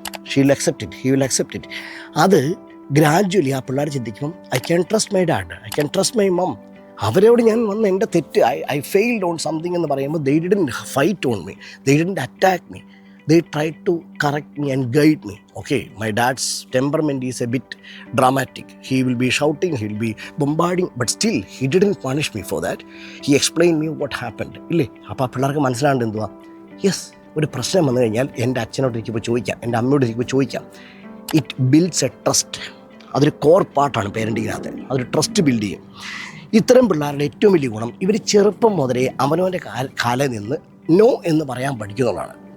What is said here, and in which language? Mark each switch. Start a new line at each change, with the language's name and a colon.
English: She will accept it, he will accept it.
Malayalam: അത് gradually ആ പിള്ളേർ ചിന്തിക്കും
English: I can trust my dad, I can trust my mum.
Malayalam: അവരോട് ഞാൻ വന്ന് എൻ്റെ തെറ്റ്
English: I failed on something
Malayalam: എന്ന് പറയുമ്പോൾ
English: They didn't fight on me, they didn't attack me, they tried to correct me and guide me. Okay, my dad's temperament is a bit dramatic. He will be shouting, he will be bombarding, but still he didn't punish me for that. He explained me what happened.
Malayalam: ഇല്ലേ? അപ്പോൾ ആ പിള്ളേർക്ക് മനസ്സിലാണ്ട് എന്തുവാ? Yes, ഒരു പ്രശ്നം വന്നു കഴിഞ്ഞാൽ എൻ്റെ അച്ഛനോട് എനിക്കിപ്പോൾ ചോദിക്കാം, എൻ്റെ അമ്മയോട് എനിക്കിപ്പോൾ ചോദിക്കാം.
English: It builds a trust.
Malayalam: അതൊരു കോർ പാർട്ടാണ് പേരൻറ്റിങ്ങിനകത്ത്. അതൊരു ട്രസ്റ്റ് ബിൽഡ് ചെയ്യും. ഇത്തരം പിള്ളേരുടെ ഏറ്റവും വലിയ ഗുണം ഇവർ ചെറുപ്പം മുതലേ അവനവൻ്റെ കാലിൽ നിന്ന് നോ എന്ന് പറയാൻ പഠിക്കുന്നതാണ്.